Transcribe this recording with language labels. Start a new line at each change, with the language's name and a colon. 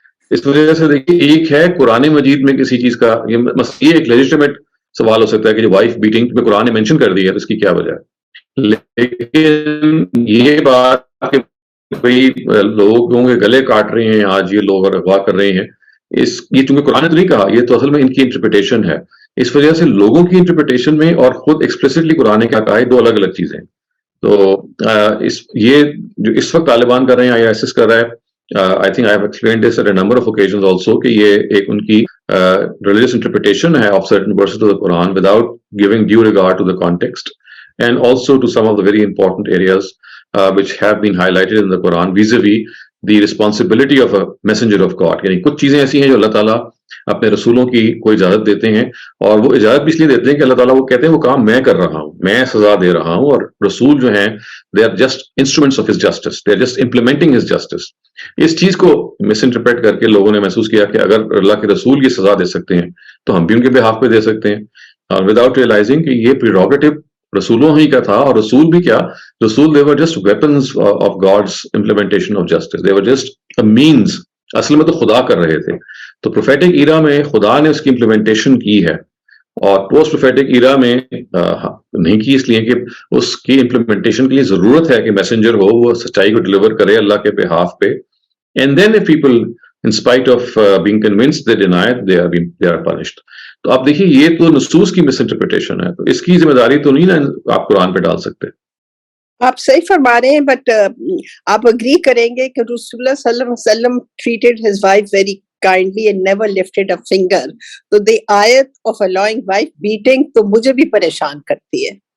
Urdu: اس وجہ سے دیکھیے ایک ہے قرآن مجید میں کسی چیز کا یہ ایک لیجسٹیمیٹ سوال ہو سکتا ہے کہ جو وائف بیٹنگ میں قرآن نے مینشن کر دی ہے تو اس کی کیا وجہ ہے, لیکن یہ بات کہ کوئی لوگوں کے گلے کاٹ رہے ہیں آج یہ لوگ اور اغوا کر رہے ہیں, یہ چونکہ قرآن نے تو نہیں کہا, یہ تو اصل میں ان کی انٹرپریٹیشن ہے. اس وجہ سے لوگوں کی انٹرپریٹیشن میں اور خود ایکسپلیسٹلی قرآن نے کیا کہا ہے دو الگ الگ چیزیں. تو یہ جو اس وقت طالبان کر رہے ہیں یا ISIS کر رہا ہے,
English: I think I have explained this at a number of occasions also
Urdu: کہ یہ ایک ان کی
English: religious interpretation ہے of certain verses of the Quran without giving due regard to the context and also to some of the very important areas which have been highlighted in the Quran vis-a-vis the responsibility of a messenger of God.
Urdu: یعنی کچھ چیزیں ایسی ہیں جو اللہ تعالیٰ اپنے رسولوں کی کوئی اجازت دیتے ہیں, اور وہ اجازت بھی اس لیے دیتے ہیں کہ اللہ تعالیٰ وہ کہتے ہیں وہ کام میں کر رہا ہوں, میں سزا دے رہا ہوں, اور رسول جو ہیں
English: they are just instruments of his justice, they are just implementing his justice.
Urdu: اس چیز کو مس انٹرپریٹ کر کے لوگوں نے محسوس کیا کہ اگر اللہ کے رسول یہ سزا دے سکتے ہیں تو ہم بھی ان کے بہاف پہ دے سکتے ہیں, اور وداؤٹ ریئلائزنگ کہ یہ پریروگیٹو رسولوں ہی کا تھا. اور رسول بھی کیا, رسول
English: they were just weapons of God's implementation of justice, they were just a means.
Urdu: اصل میں تو خدا کر رہے تھے. تو پروفیٹک ایرا میں خدا نے اس کی امپلیمنٹیشن کی ہے, اور پوسٹ پروفیٹک ایرا میں نہیں کی, اس لیے کہ اس کی امپلیمنٹیشن کے لیے ضرورت ہے کہ میسنجر ہو, وہ سچائی کو ڈلیور کرے اللہ کے بہاف پہ.
English: And then if people in spite of being convinced they deny it, they are punished.
Urdu: تو آپ دیکھیے یہ تو نصوص کی مس انٹرپریٹیشن ہے, تو اس کی ذمہ داری تو نہیں نا آپ قرآن پہ ڈال سکتے. آپ صحیح فرما رہے ہیں, بٹ آپ اگری کریں گے کہ رسول اللہ صلی اللہ علیہ وسلم
English: treated his wife very kindly and never lifted a finger.
Urdu: تو
English: the ayat of allowing wife beating
Urdu: تو مجھے بھی پریشان کرتی ہے.